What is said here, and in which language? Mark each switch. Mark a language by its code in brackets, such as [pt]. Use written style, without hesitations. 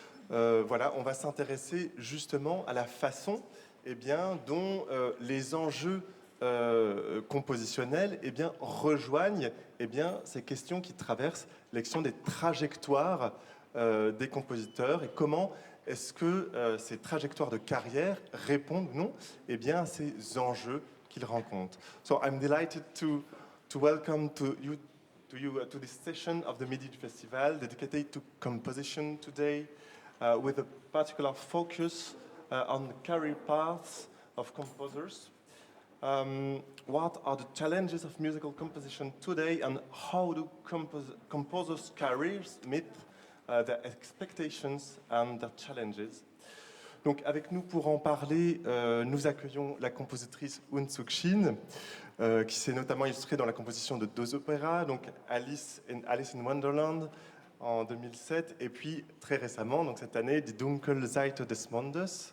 [fr] Voilà, on va s'intéresser justement à la façon dont les enjeux compositionnels rejoignent ces questions qui traversent l'élection des trajectoires des compositeurs et comment est-ce que ces trajectoires de carrière répondent ou non à ces enjeux qu'ils rencontrent. [en] So I'm delighted to welcome to this session of the Midi Festival dedicated to composition today, with a particular focus on the career paths of composers. What are the challenges of musical composition today, and how do composers' careers meet their expectations and their challenges? [fr] Donc, avec nous pour en parler, nous accueillons la compositrice Unsuk Chin, qui s'est notamment illustrée dans la composition de deux opéras, donc Alice in Wonderland en 2007, et puis très récemment, donc cette année, Die Dunkle Seite des Mondes.